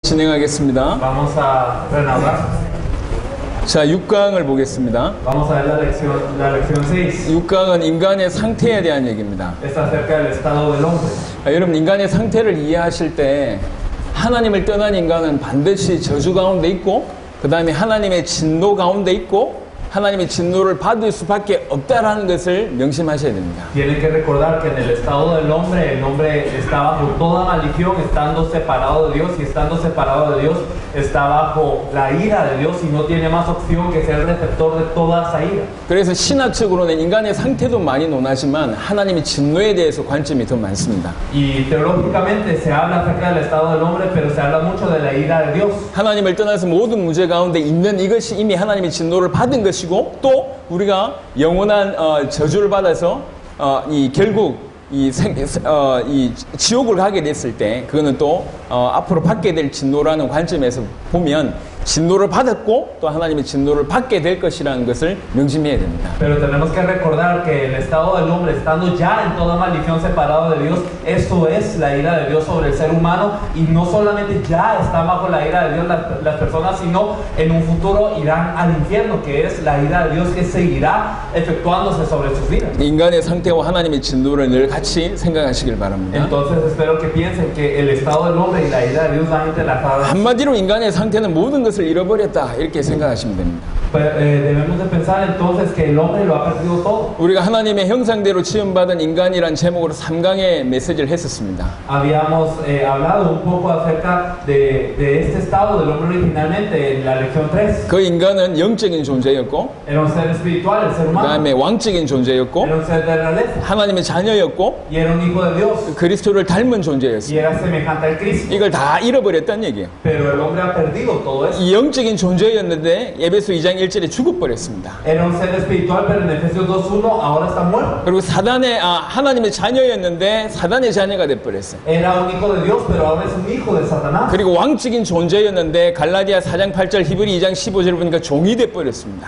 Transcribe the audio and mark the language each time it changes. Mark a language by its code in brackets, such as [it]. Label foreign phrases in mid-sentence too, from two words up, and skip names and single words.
[ko] 진행하겠습니다. [es] Vamos a renovar. [ko] 자, 6강을 보겠습니다. [es] Vamos a ver la lección 6. [ko] 6강은 인간의 상태에 대한 얘기입니다. [es] Es acerca del estado del hombre. [ko] 여러분, 인간의 상태를 이해하실 때 하나님을 떠난 인간은 반드시 저주 가운데 있고, 그 다음에 하나님의 진노 가운데 있고, 하나님의 진노를 받을 수밖에 없다라는 것을 명심하셔야 됩니다. [es] Tienen que recordar que en el estado del hombre, el hombre está bajo toda maldición, estando separado de Dios, y estando separado de Dios está bajo la ira de Dios y no tiene más opción que ser el receptor de toda esa ira. [ko] 그래서 신학적으로는 인간의 상태도 많이 논하지만 하나님의 진노에 대해서 관점이 더 많습니다. [es] Y teológicamente se habla acerca del estado del hombre, pero se habla mucho de la ira de Dios. [ko] 하나님을 떠나서 모든 문제 가운데 있는 이것이 이미 하나님의 진노를 받은 것이고, 또 우리가 영원한 저주를 받아서 결국 이 지옥을 가게 됐을 때 그거는 또 앞으로 받게 될 진노라는 관점에서 보면 진노를 받았고 또 하나님의 진노를 받게 될 것이라는 것을 명심해야 됩니다. [es] Pero tenemos que recordar que el estado del hombre, estando ya en toda maldición separado de Dios, eso es la ira de Dios sobre el ser humano, y no solamente ya está bajo la ira de Dios las personas, sino en un futuro irán al infierno, que es la ira de Dios que seguirá efectuándose sobre sus vidas. [ko] 인간의 상태와 하나님의 진노를 늘 같이 생각하시길 바랍니다. [es] Entonces espero que piensen que el estado del hombre y la ira de Dios van entrelazadas. [ko] 한마디로 인간의 상태는 모든 것을 잃어버렸다 이렇게 생각하시면 됩니다. [es] Debemos de pensar entonces que el hombre lo ha perdido todo. [ko] 우리가 하나님의 형상대로 지음받은 인간이란 제목으로 3강의 메시지를 했었습니다. [es] Habíamos hablado un poco acerca de este estado del hombre originalmente en la lección 3. [ko] 그 인간은 영적인 존재였고, [es] Era un ser espiritual, el ser [ko] 그 [es] humano. [ko] 다음에 왕적인 존재였고, [es] Era un ser de realeza. [ko] 하나님의 자녀였고, [es] Y era un hijo de Dios. [ko] 그리스도를 닮은 [es] Y [ko] 존재였습니다. [es] era semejante al Cristo. [ko] 이걸 다 잃어버렸다는 얘기예요. [es] Pero el hombre ha perdido todo eso. [ko] 이 영적인 존재였는데 에베소 2장 1절에 죽어버렸습니다. [es] Era un ser espiritual, pero en Efesios 2:1 ahora está muerto. [ko] 그리고 하나님의 자녀였는데 사단의 자녀가 돼버렸어요. [es] Era un hijo de Dios, pero ahora es un hijo de Satanás. [ko] 그리고 왕적인 존재였는데 갈라디아 4장 8절 히브리 2장 15절을 보니까 종이 돼버렸습니다.